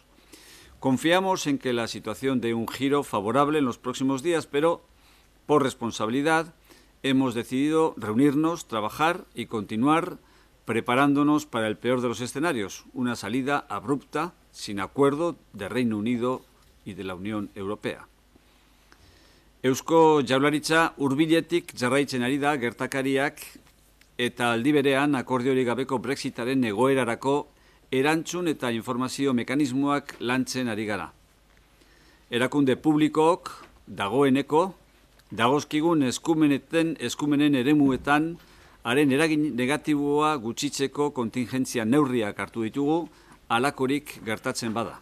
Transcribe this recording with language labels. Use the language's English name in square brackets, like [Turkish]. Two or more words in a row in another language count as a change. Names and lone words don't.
[Spanish] Confiamos en que la situación dé un giro favorable en los próximos días, pero por responsabilidad hemos decidido reunirnos, trabajar y continuar preparándonos para el peor de los escenarios, una salida abrupta, sin acuerdo, de Reino Unido y de la Unión Europea. [Basque] Eusko Jaurlaritza hurbiletik jarraitzen ari da gertakariak eta aldi berean akordiorik gabeko Brexitaren egoerarako erantzun eta informazio mekanismoak lantzen ari gara. Erakunde publikook dagoeneko dagozkigun eskumenen eremuetan haren eragin negatiboa gutxitzeko kontingentzia neurriak hartu ditugu halakorik gertatzen bada.